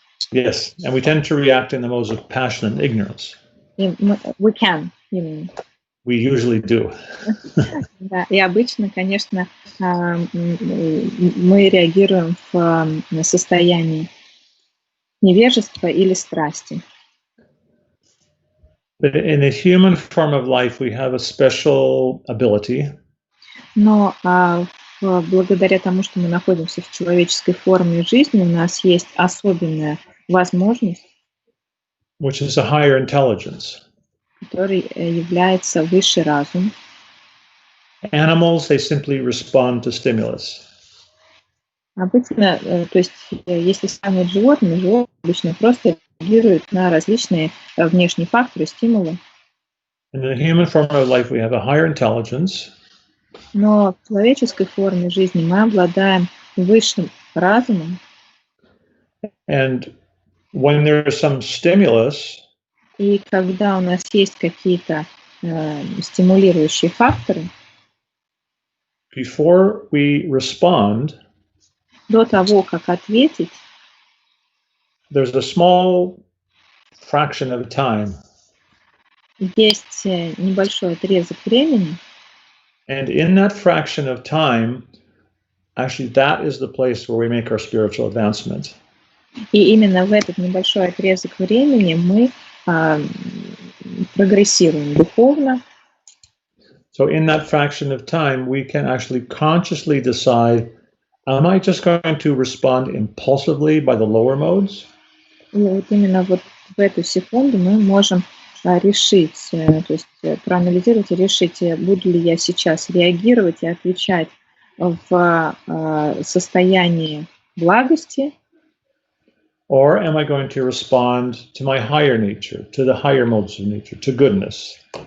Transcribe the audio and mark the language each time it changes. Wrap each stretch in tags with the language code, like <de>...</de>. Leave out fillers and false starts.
<en>Yes, and we tend to react in the modes of passion and ignorance. We can, you mean. We usually do.</en> <ru>Да, и обычно, конечно, мы реагируем в состоянии невежества или страсти.</ru> <en>But in the human form of life, we have a special ability.</en> <ru>Но благодаря тому, что мы находимся в человеческой форме жизни, у нас есть особенная возможность,</ru> <en>Which is a higher intelligence.</en> <ru>Который является высший разум.</ru> <en>Animals, they simply respond to stimulus.</en> <ru>Обычно, то есть, если сравнивать с животными обычно просто реагируют на различные внешние факторы, стимулы.</ru> <en>In the human form of life, we have a higher intelligence.</en> <ru>Но в человеческой форме жизни мы обладаем высшим разумом.</ru> <en>And when there is some stimulus,</en> <ru>и когда у нас есть какие-то стимулирующие факторы,</ru> <en>before we respond,</en> <ru>до того, как ответить,</ru> <en>there's a small fraction of time.</en> <ru>Есть небольшой отрезок времени.</ru> <en>And in that fraction of time, actually that is the place where we make our spiritual advancement.</en> <ru>И именно в этот небольшой отрезок времени мы прогрессируем духовно.</ru> <en>So in that fraction of time, we can actually consciously decide, am I just going to respond impulsively by the lower modes?</en> <ru>И вот именно вот в эту секунду мы можем решить, то есть проанализировать и решить, буду ли я сейчас реагировать и отвечать в состоянии благости,</ru> <en>or am I going to respond to my higher nature, to the higher modes of nature, to goodness?</en>